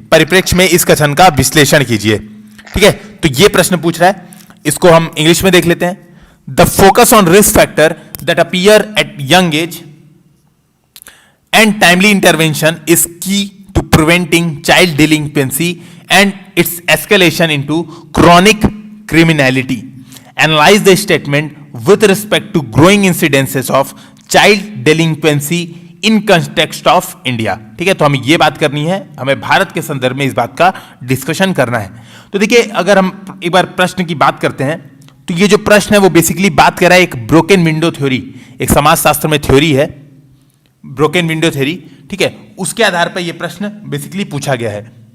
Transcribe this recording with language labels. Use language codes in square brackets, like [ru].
[hi] परिप्रेक्ष्य में इस कथन का विश्लेषण कीजिए, ठीक है। तो यह प्रश्न पूछ रहा है, इसको हम इंग्लिश में देख लेते हैं। [en] The focus on risk factor that appear at young age and timely intervention is key to preventing child delinquency and its escalation into chronic criminality. Analyze the statement with respect to growing incidences of child delinquency in context of India. [hi] ठीक है, तो हमें ये बात करनी है, हमें भारत के संदर्भ में इस बात का डिस्कशन करना है। तो देखिए, अगर हम एक बार प्रश्न की बात करते हैं, तो ये जो प्रश्न है वो बेसिकली बात कर रहा है एक ब्रोकन विंडो थ्योरी, एक समाजशास्त्र में थ्योरी है ब्रोकन विंडो थ्योरी, ठीक है, उसके आधार पर यह प्रश्न बेसिकली पूछा गया है।